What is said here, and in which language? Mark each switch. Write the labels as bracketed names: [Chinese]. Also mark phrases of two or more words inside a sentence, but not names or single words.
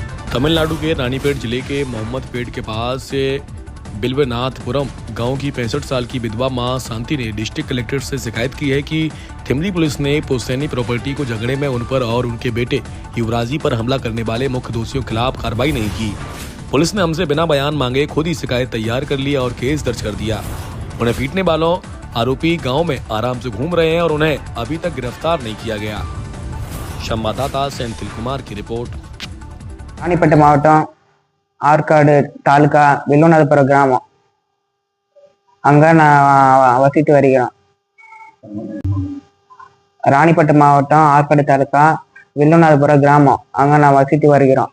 [Hindi] तमिलनाडु के रानीपेट जिले के मोहम्मदपेट के पास से बिल्वनाथपुरम गांव की 65 साल की विधवा मां शांति ने [English] district collector [Hindi] से शिकायत की है कि थिमरी पुलिस ने पुश्तैनी प्रॉपर्टी को झगड़े में उन पर और उनके बेटे युवराजी पर हमला करने वाले मुख्य दोषियों के खिलाफ कार्रवाई नहीं की। पुलिस ने हमसे बिना बयान मांगे खुद ही शिकायत तैयार कर ली और केस दर्ज कर दिया। उन्हें पीटने वालों आरोपी गाँव में आराम से घूम रहे हैं और उन्हें अभी तक गिरफ्तार नहीं किया गया। संवाददाता सेंथिल कुमार की रिपोर्ट। [Tamil] ராணிப்பேட்டை மாவட்டம் ஆற்காடு தாலுகா வில்லுநாதபுரம் கிராமம், அங்கே நான் வசித்து வருகிறோம். ராணிப்பேட்டை மாவட்டம் ஆற்காடு தாலுகா வில்லுநாதபுரம் கிராமம், அங்கே நான் வசித்து வருகிறோம்.